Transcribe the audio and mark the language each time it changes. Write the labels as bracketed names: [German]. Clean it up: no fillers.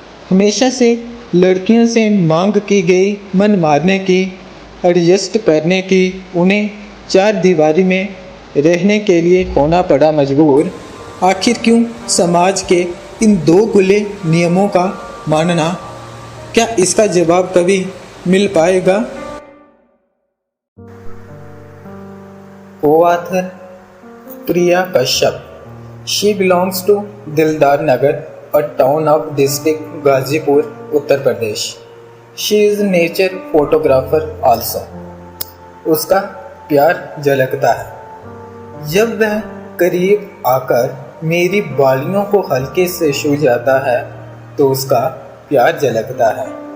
[Hindi] हमेशा से लड़कियों से मांग की गई मन मारने की, एडजस्ट करने की, उन्हें चार दीवारी में रहने के लिए होना पड़ा मजबूर। आखिर क्यों समाज के इन दो खुले नियमों का मानना? क्या इसका जवाब कभी मिल पाएगा? [English] Co-author Priya Kashyap. She belongs to Dildar Nagar, a town of district Gazipur, [Hindi] Uttar Pradesh. [English] She is nature photographer also. [Hindi] उसका प्यार झलकता है जब वह करीब आकर मेरी बालियों को हल्के से छू जाता है, तो उसका प्यार झलकता है।